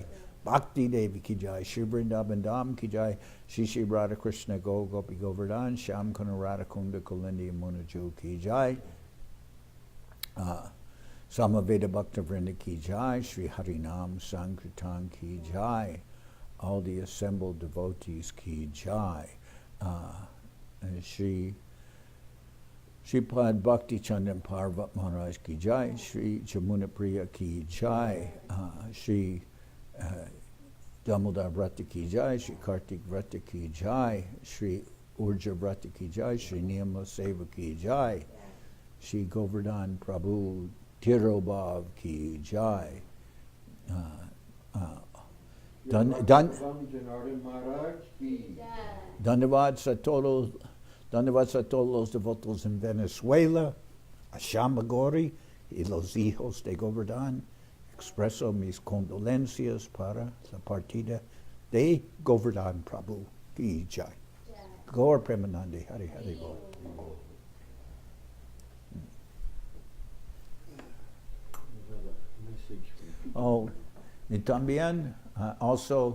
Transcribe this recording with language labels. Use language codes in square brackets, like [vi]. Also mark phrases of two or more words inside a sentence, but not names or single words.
[hi] भक्ति देवी की जय. श्री वृन्दावन धाम की जय। श्री श्री राधा कृष्ण गो गोपी गोवर्धन. शाम कुना राधा कुंडा कुलिंदी मुनजु की जय. सामवेद भक्त वृन्द की जय. श्री हरिनाम संकीर्तन की जय. [en] All the assembled devotees [hi] की जय. श्री श्रीपाद भक्ति चन्दन पर्वत महाराज की जय. श्री जमुना प्रिय की जय। श्री दामोदर व्रत की जय. श्री कार्तिक व्रत की जय. श्री ऊर्ज व्रत की जय। श्री नियम सेवा की जय. श्री गोवर्धन प्रभु तिरोभाव की जय. जनार्दन महाराज की. [es] Dandavad a todos los devotos en Venezuela, a Shamagori y los hijos de Govardhan. Expreso mis condolencias para la partida de Govardhan Prabhu [hi] की जय. [bn] গৌর প্রেমানন্দে হরি হরি বোল. [es] Oh, y también also